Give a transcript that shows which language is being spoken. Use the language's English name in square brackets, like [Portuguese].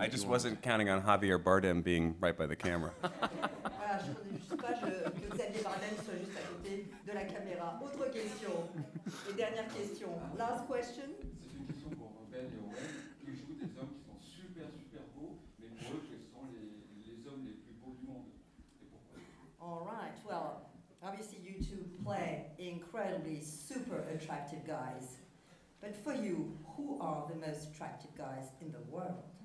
[English] I just wasn't counting on Javier Bardem being right by the camera. [French] Voilà, je ne sais pas que Xavier Bardem soit juste à côté de la caméra. Autre question. Et dernière question. [English] Last question. [French] C'est une question pour Ben et Owen. Ils jouent des hommes qui sont super beaux, mais pour eux, quels sont les hommes les plus beaux du monde? Et pourquoi? [English] All right. Well, obviously you two play incredibly super attractive guys. But for you, who are the most attractive guys in the world?